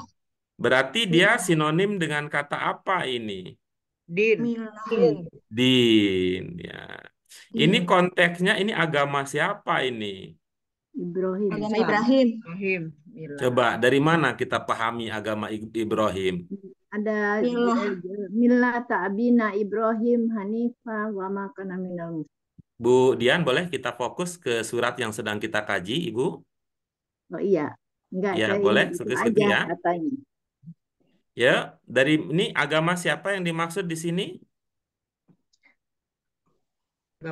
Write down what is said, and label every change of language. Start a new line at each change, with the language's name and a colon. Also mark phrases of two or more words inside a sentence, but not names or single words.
Indonesian: berarti dia sinonim dengan kata apa ini? Din. milah, Din. Din ya. Ini din. konteksnya ini agama siapa ini? Ibrahim. Agama Ibrahim. Ibrahim. Mila. Coba dari mana kita pahami agama Ibrahim? Ada Milah.
Arabic: ملة أبينا إبراهيم حنيفا وما كان من المشركين.
Indonesian: Bu Dian, boleh kita fokus ke surat yang sedang kita kaji, Ibu? Oh iya, enggak, Ya, saya boleh. ingat itu Fokus aja ya. katanya. Ya, dari ini agama siapa yang dimaksud di sini? Gak